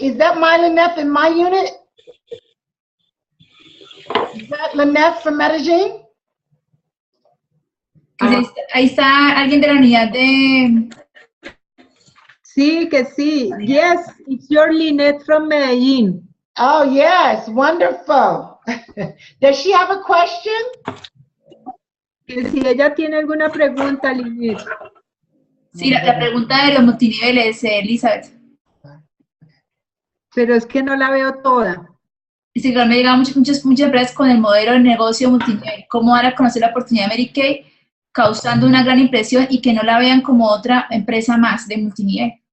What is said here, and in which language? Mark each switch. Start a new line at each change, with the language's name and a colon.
English: Is that Lynette in my unit? Is that Lynette from Medellín?
Spanish: Ahí está alguien de la unidad de... Sí, que sí.
English: Yes, it's your Lynette from Medellín. Oh, yes. Wonderful. Does she have a question?
Spanish: Que si ella tiene alguna pregunta, Lynette. Sí, la pregunta de los multiniveles, Elizabeth. Pero es que no la veo toda. Dice que me llegan muchas empresas con el modelo de negocio multinivel. ¿Cómo dar a conocer la oportunidad de Mary Kay, causando una gran impresión y que no la vean como otra empresa más de multinivel?